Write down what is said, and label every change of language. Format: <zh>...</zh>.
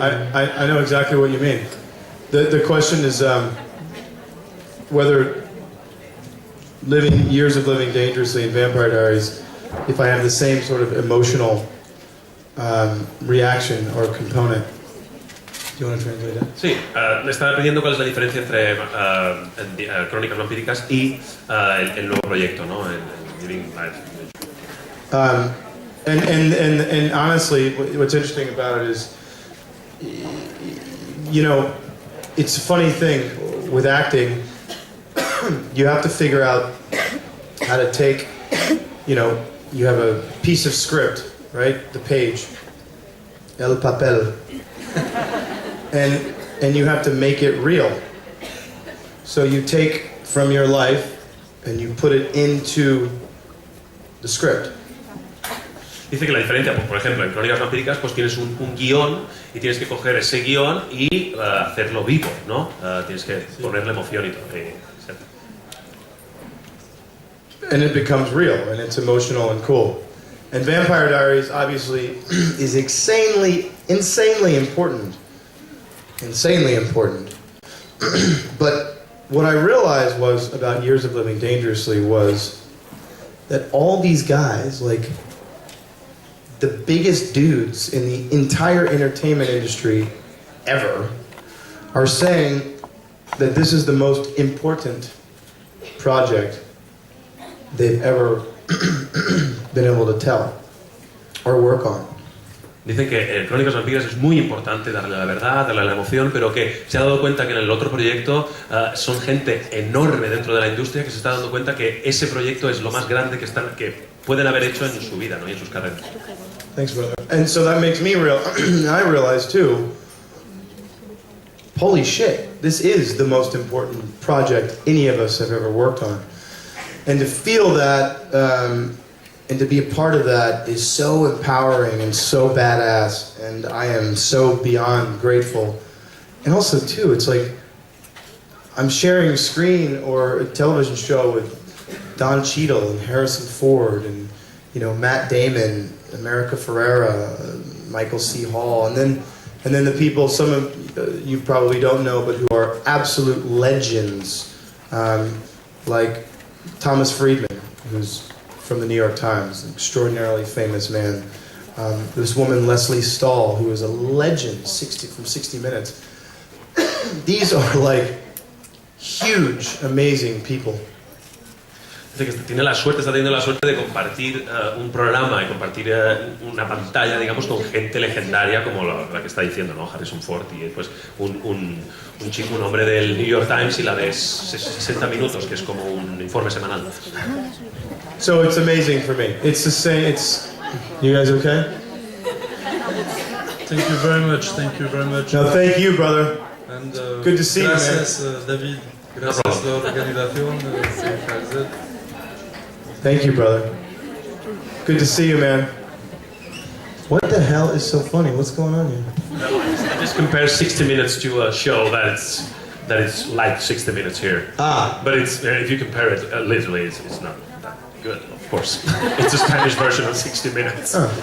<en>I know exactly what you mean. The question is whether years of living dangerously in Vampire Diaries, if I have the same sort of emotional reaction or component. Do you want to translate that?</en> <es>Sí, me estaba pidiendo cuál es la diferencia entre Crónicas Vampíricas y el nuevo proyecto, ¿no? El Living Life.</es> <en>And honestly, what's interesting about it is you know, it's a funny thing with acting. You have to figure out how to take, you know, you have a piece of script, right? The page,</en> <es>el papel,</es> <en>and you have to make it real. So you take from your life and you put it into the script.</en> <es>Dice que la diferencia, pues, por ejemplo, en Crónicas Vampíricas, pues tienes un guión y tienes que coger ese guión y hacerlo vivo, ¿no? Tienes que ponerle emoción y todo.</es> <en>And it becomes real, and it's emotional and cool. And Vampire Diaries, obviously, is insanely important. Insanely important. But what I realized was, about Years of Living Dangerously, was that all these guys, like, the biggest dudes in the entire entertainment industry ever, are saying that this is the most important project they've ever been able to tell or work on.</en> <es>Dicen que Crónicas Vampíricas es muy importante darle la verdad, darle la emoción, pero que se ha dado cuenta que en el otro proyecto son gente enorme dentro de la industria que se está dando cuenta que ese proyecto es lo más grande que pueden haber hecho en su vida, ¿no? Y en sus carreras.</es> <en>Thanks, brother. And so that makes me I realize too, holy shit, this is the most important project any of us have ever worked on. And to feel that, and to be a part of that is so empowering and so badass, and I am so beyond grateful. And also too, it's like, I'm sharing a screen or a television show with Don Cheadle and Harrison Ford and, you know, Matt Damon, America Ferrera, Michael C. Hall, and then the people, some of you probably don't know, but who are absolute legends, like Thomas Friedman, who's from the New York Times, an extraordinarily famous man. This woman, Leslie Stahl, who is a legend from 60 Minutes. These are like huge, amazing people.</en> <es>Dice que está teniendo la suerte de compartir un programa y compartir una pantalla, digamos, con gente legendaria como la que está diciendo, ¿no? Harrison Ford y pues un chico, un hombre del New York Times y la de 60 minutos, que es como un informe semanal.</es> <en>So it's amazing for me. It's the same. You guys okay? Thank you very much. Thank you very much. No, thank you, brother. And, good to see</en> <es>gracias,</es> <en>you, man. David.</en> <es>Gracias a la organización.</es> <en>Thank you, brother. Good to see you, man. What the hell is so funny? What's going on here? I just compare 60 minutes to a show that is like 60 minutes here. But it's if you compare it literally, it's not that good, of course. It's a Spanish version of 60 minutes.</en>